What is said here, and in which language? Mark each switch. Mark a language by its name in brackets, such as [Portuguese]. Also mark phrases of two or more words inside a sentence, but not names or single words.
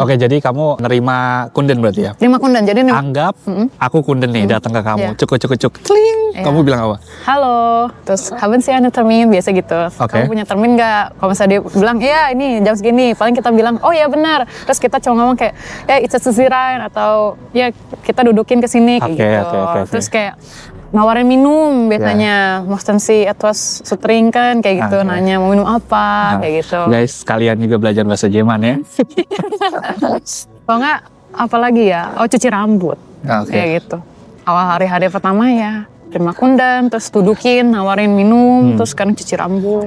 [Indonesian] Oke, jadi kamu nerima kunden berarti ya? Terima kunden, jadi Anggap aku kunden nih datang ke kamu, Iya. cuk, kling, kamu bilang apa? Halo, terus [German] haben Sie einen Termin, [Indonesian] biasa gitu. Kamu punya termin nggak? Kalau misalnya dia bilang, iya ini jam segini, paling kita bilang, oh iya benar. Terus kita cuma ngomong kayak, ya it's a sisiran, atau ya kita dudukin ke sini kayak gitu. Oke. Terus kayak nawarin minum biasanya, [German] möchten Sie etwas zu trinken [Indonesian] kayak gitu, nanya mau minum apa kayak gitu. Guys, kalian juga belajar bahasa Jerman ya? Kalau nggak, apalagi ya, cuci rambut kayak gitu. Awal hari-hari pertama ya terima kunden, terus dudukin, nawarin minum, terus sekarang cuci rambut.